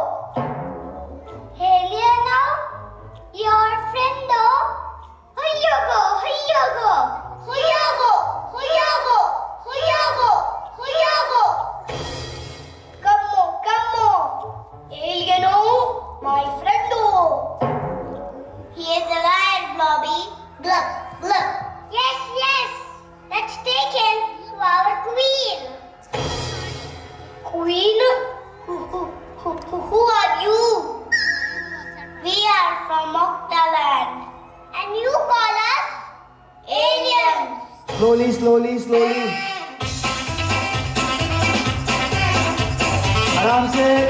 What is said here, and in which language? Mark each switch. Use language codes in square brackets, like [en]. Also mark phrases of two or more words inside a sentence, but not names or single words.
[en] Eliano, your friendo. Huyogo. Come on. Eliano, my friendo. He is alive, Blobby. Look. Yes. Let's take him to our queen. Queen? Who are you? We are from Octaland. And you call us aliens. Slowly. [hi] आराम से.